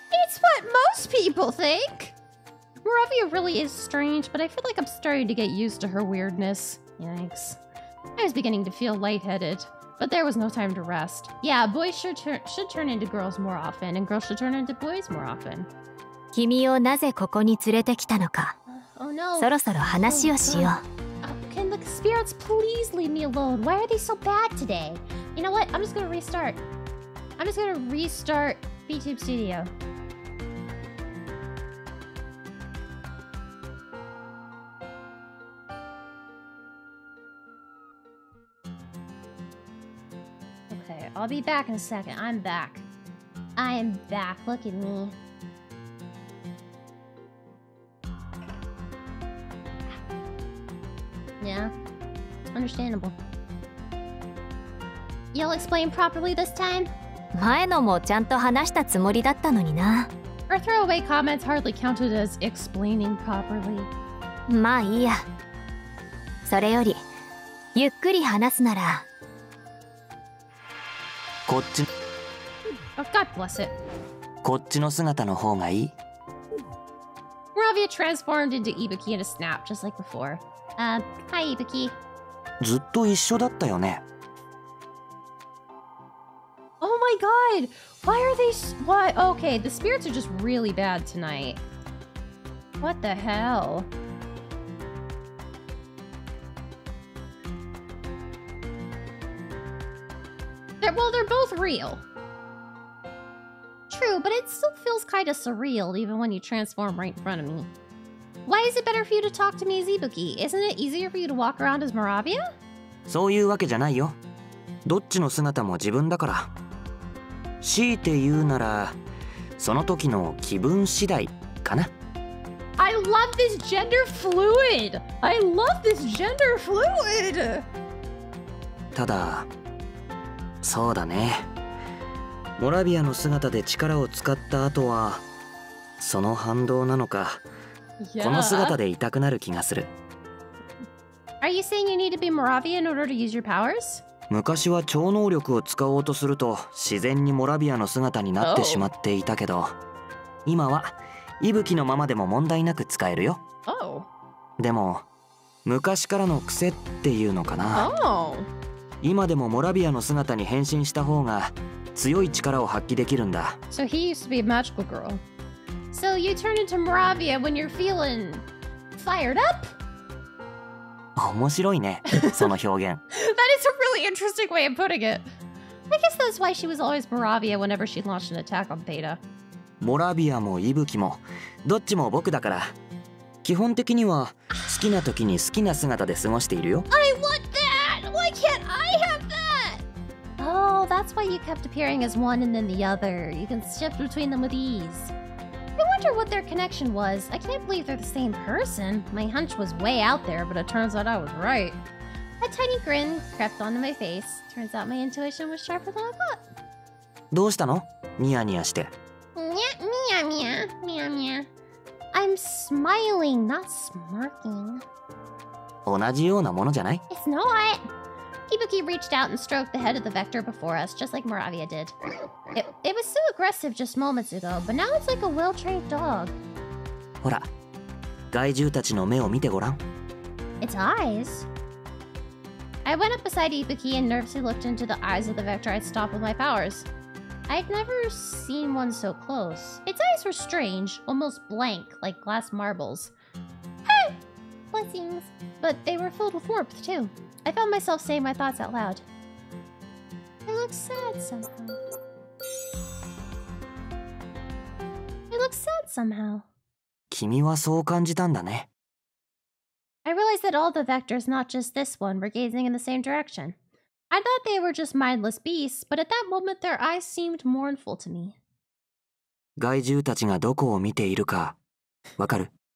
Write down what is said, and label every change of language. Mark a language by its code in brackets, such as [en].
[en] It's what most people think! Moravia really is strange, but I feel like I'm starting to get used to her weirdness. Yikes. I was beginning to feel lightheaded, but there was no time to rest. Yeah, boys should turn into girls more often, and girls should turn into boys more often. [ja] 君をなぜここに連れてきたのか [en] Oh no. [ja] そろそろ話をしよ [en] Can the spirits please leave me alone? Why are they so bad today? You know what? I'm just gonna restart. I'm just gonna restart Vtube Studio. Okay, I'll be back in a second. I'm back. I am back. Look at me. Yeah, understandable. You'll explain properly this time? [ja] う前のもちゃんと話したつもりだったのにな [en] Her throwaway comments hardly counted as explaining properly. [ja] まあいいやそれよりゆっくり話すならこっち [en] Oh, God bless it. [ja] こっちの姿の方がいい [en] Moravia transformed into Ibuki in a snap, just like before. Hi, Ibuki. [ja] ずっと一緒だったよね [en] Oh my god! Why are they... Why? Okay, the spirits are just really bad tonight. What the hell? They're both real. True, but it still feels kind of surreal even when you transform right in front of me. Why is it better for you to talk to me as Ibuki? Isn't it easier for you to walk around as Moravia? [ja] そういうわけじゃないよどっちの姿も自分だから強いて言うならその時の気分次第かな [en] I love this gender fluid! I love this gender fluid! [ja] ただそうだねモラビアの姿で力を使った後はその反動なのか、この姿でいたくなる気がする。 [en] Are you saying you need to be Moravia in order to use your powers? [ja] 昔は超能力を使おうとすると自然にモラビアの姿になってしまっていたけど、今は息吹のままでも問題なく使えるよ。 [en] Oh. [ja] でも昔からの癖っていうのかな。 [en] Oh. [ja] 今でもモラビアの姿に変身した方が強い力を発揮できるんだ。 [en] So he used to be a magical girl. So you turn into Moravia when you're feeling fired up? [ja] 面白いね、その表現。 [en] That is a really interesting way of putting it. I guess that's why she was always Moravia whenever she launched an attack on Theta. [ja] モラビアも息吹もどっちも僕だから、基本的には好きな時に好きな姿で過ごしているよ。 [en] I want that! Why can't I have that? Oh, that's why you kept appearing as one and then the other. You can shift between them with ease. I wonder what their connection was. I can't believe they're the same person. My hunch was way out there, but it turns out I was right. A tiny grin crept onto my face. Turns out my intuition was sharper than I thought. [ja] どうしたの？ニヤニヤして。 Mia, mia, mia, mia. [en] I'm smiling, not smirking. [ja] 同じようなものじゃない？ [en] It's not. Ibuki reached out and stroked the head of the Vector before us, just like Moravia did. It was so aggressive just moments ago, but now it's like a well-trained dog. [ja] ほら、害獣たちの目を見てごらん。 [en] Its eyes? I went up beside Ibuki and nervously looked into the eyes of the Vector I'd stopped with my powers. I'd never seen one so close. Its eyes were strange, almost blank, like glass marbles. Hey! Blessings. But they were filled with warmth, too. I found myself saying my thoughts out loud. I look sad somehow. I look sad somehow. [ja] 君はそう感じたんだね。 [en] I realized that all the vectors, not just this one, were gazing in the same direction. I thought they were just mindless beasts, but at that moment their eyes seemed mournful to me. [ja] 害獣たちがどこを見ているかわかる？